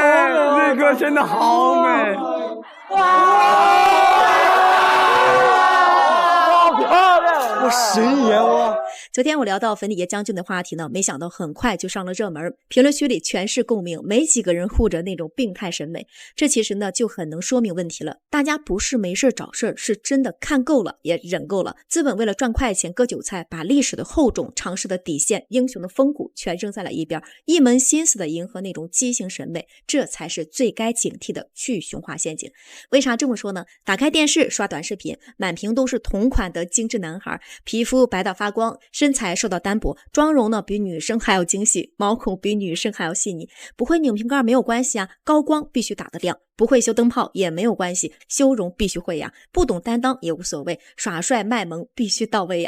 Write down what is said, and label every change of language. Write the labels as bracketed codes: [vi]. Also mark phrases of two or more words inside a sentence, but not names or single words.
[zh] 這個真的好美！好漂亮！我神顏我。昨天我聊到粉底液將軍的話題呢，沒想到很快就上了熱門，評論區裡全是共鳴，沒幾個人護着那種病態審美。這其實呢就很能說明問題了，大家不是沒事找事兒，是真的看夠了，也忍夠了。資本為了賺快錢割韭菜，把歷史的厚重、常識的底線、英雄的風骨全扔在了一邊，一門心思的迎合那種畸形審美，這才是最該警惕的去雄化陷阱。為啥這麼說呢？打開電視刷短視頻，滿屏都是同款的精緻男孩，皮膚白到發光，身材受到單薄，妝容呢比女生還要精細，毛孔比女生還要細膩。不會擰瓶蓋沒有關係啊，高光必須打得亮， 不會修燈泡也沒有關係，修容必須會呀，不懂擔當也無所謂，耍帥賣萌必須到位呀。